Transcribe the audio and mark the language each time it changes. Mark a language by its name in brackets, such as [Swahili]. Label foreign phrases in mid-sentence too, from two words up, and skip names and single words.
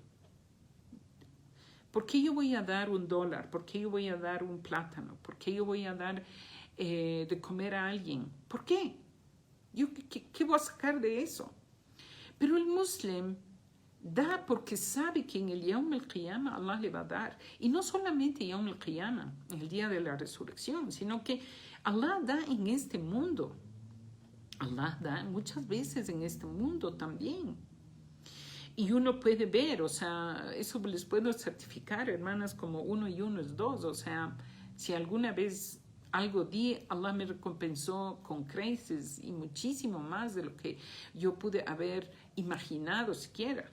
[Spanish] ¿Por qué yo voy a dar $1? ¿Por qué yo voy a dar un plátano? ¿Por qué yo voy a dar de comer a alguien? ¿Por qué? ¿Qué voy a sacar de eso? Pero el musulmán da porque sabe que en el [Arabic] يوم القيامة [Spanish] Allah le va a dar. Y no solamente [Arabic] يوم القيامة, [Spanish] en el día de la resurrección, sino que Allah da en este mundo. Allah da muchas veces en este mundo también. Y uno puede ver, o sea, eso les puedo certificar, hermanas, como 1 y 1 es 2. O sea, si alguna vez algo di, Allah me recompensó con creces y muchísimo más de lo que yo pude haber imaginado siquiera.